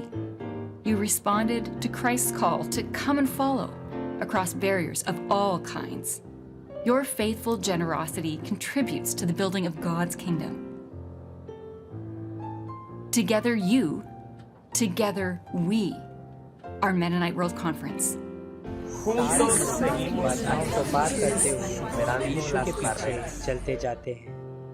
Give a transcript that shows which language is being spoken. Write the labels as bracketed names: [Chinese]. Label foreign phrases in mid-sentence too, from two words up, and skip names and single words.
[English] You responded to Christ's call to come and follow across barriers of all kinds. Your faithful generosity contributes to the building of God's kingdom. Together you, together we, are Mennonite World Conference. [Spanish] juntos seguimos a [Hindi] बात करते हुए मैदान के पीछे चलते जाते हैं।